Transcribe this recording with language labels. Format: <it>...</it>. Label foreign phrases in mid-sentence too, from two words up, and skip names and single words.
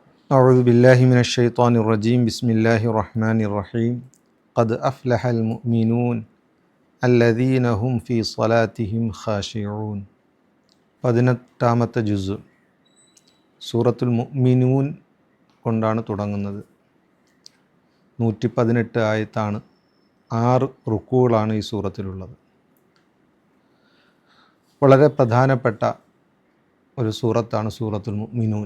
<ar>أعوذ بالله من الشيطان الرجيم بسم الله الرحمن الرحيم قد أفلح المؤمنون الذين هم في صلاتهم خاشعون</ar> <ml>18ാമത്തെ ജുസ് സൂറത്തുൽ മുഅ്മിനൂൻ കൊണ്ടാണ് തുടങ്ങുന്നത്. 118 ആയത്താണ്. 6 റുക്കൂകളാണ് ഈ സൂറത്തിലുള്ളത്. വളരെ പ്രധാനപ്പെട്ട ഒരു സൂറത്താണ് സൂറത്തുൽ മുഅ്മിനൂൻ.</ml>